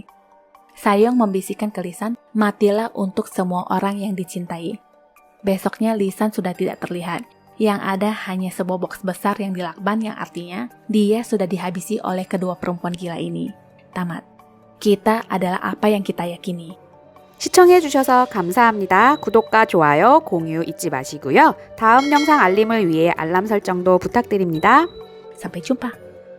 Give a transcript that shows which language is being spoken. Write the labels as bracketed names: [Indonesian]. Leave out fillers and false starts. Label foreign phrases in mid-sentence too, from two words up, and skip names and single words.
[Indonesian] Saeyoung membisikkan ke Lisan, matilah untuk semua orang yang dicintai. Besoknya Lisan sudah tidak terlihat. Yang ada hanya sebuah box besar yang dilakban yang artinya dia sudah dihabisi oleh kedua perempuan gila ini. Tamat. Kita adalah apa yang kita yakini. [Korean] 시청해주셔서 감사합니다. 구독과 좋아요, 공유 잊지 마시고요. 다음 영상 알림을 위해 알람 설정도 부탁드립니다. [Indonesian] Sampai jumpa.